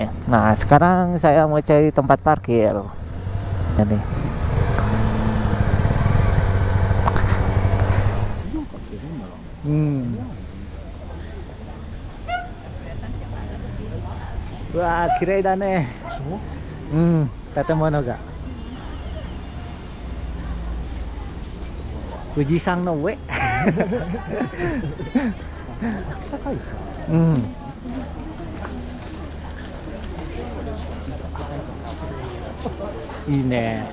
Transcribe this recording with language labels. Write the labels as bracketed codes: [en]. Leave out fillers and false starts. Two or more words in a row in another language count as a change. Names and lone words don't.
[id] Nah, sekarang saya mau cari tempat parkir. Ini. Wah, [ja] きれいだね. 建物が。富士山の上. 高いさ。いいね。